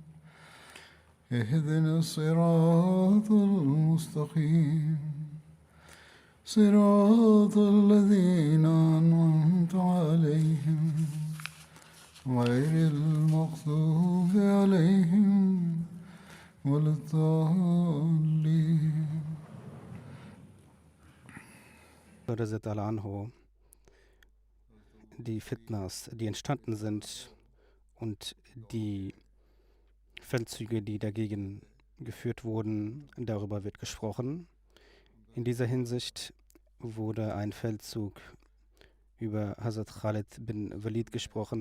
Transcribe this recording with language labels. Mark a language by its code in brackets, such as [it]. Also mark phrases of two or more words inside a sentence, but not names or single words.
[ar] اهدنا الصراط المستقيم صراط الذين أنعمت عليهم غير المغضوب عليهم ولا الضالين. [de] Anhu, die Fitnas, die entstanden sind und die Feldzüge, die dagegen geführt wurden, darüber wird gesprochen. In dieser Hinsicht wurde ein Feldzug über Hazrat Khalid bin Walid gesprochen.